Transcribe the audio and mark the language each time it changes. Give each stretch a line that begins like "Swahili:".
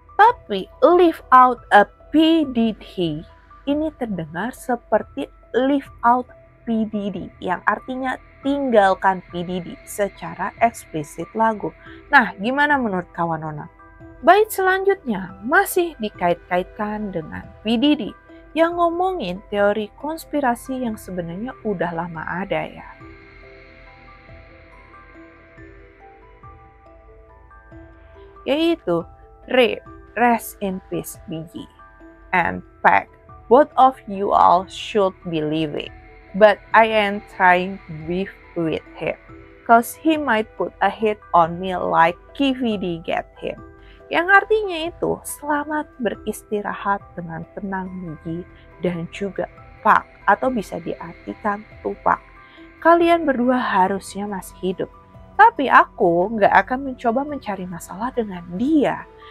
Indonesian: Tapi
English: leave out a P did he
Indonesian: ini terdengar seperti
English: leave out P Diddy
Indonesian: yang artinya tinggalkan P Diddy secara eksplisit lagu. Nah gimana menurut kawan Nona? Bait selanjutnya masih dikait-kaitkan dengan P Diddy yang ngomongin teori konspirasi yang sebenarnya udah lama ada ya. Yaitu
English: RIP, rest in peace Biggie, and Pac, both of you all should be living, but I ain't trying to beef with him, cause he might put a hit on me like KVD get him.
Indonesian: Yang artinya itu selamat beristirahat dengan tenang Biggie dan juga Pac atau bisa diartikan Tupac. Kalian berdua harusnya masih hidup. Tapi aku gak akan mencoba mencari masalah dengan dia.